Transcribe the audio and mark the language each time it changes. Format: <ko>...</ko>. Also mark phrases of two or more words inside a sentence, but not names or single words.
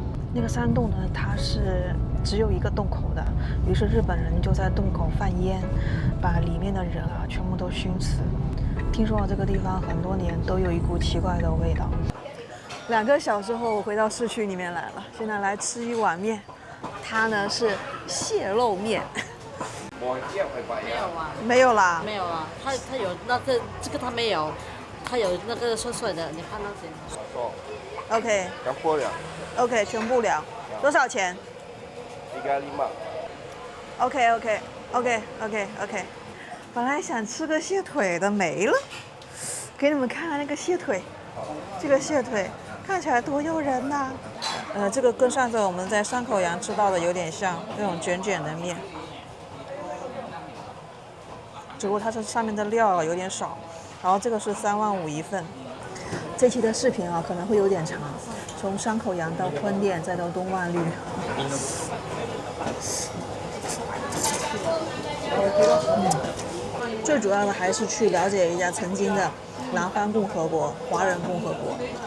<zh>那個山洞呢，它是只有一個洞口的，於是日本人就在洞口放煙，把裡面的人全部都燻死。聽說這個地方很多年都有一股奇怪的味道。2個小時後，我回到市區裡面來了，現在來吃一碗麵，它呢是蟹肉麵。沒有啦，沒有啦，它有那個這個它沒有，它有那個碎碎的，你看那些。 OK。全部了。 OK， 全部了，多少錢？35。 OK。本來想吃個蟹腿的沒了，給你們看看那個蟹腿，這個蟹腿看起來多誘人吶。這個跟上次我們在山口洋吃到的有點像，那種捲捲的麵，只不過它這上面的料有點少。然後這個是3.5一份。這期的視頻可能會有點長，從山口洋到坤甸再到東萬律。最主要的還是去了解一下曾經的南方共和國、華人共和國。</zh>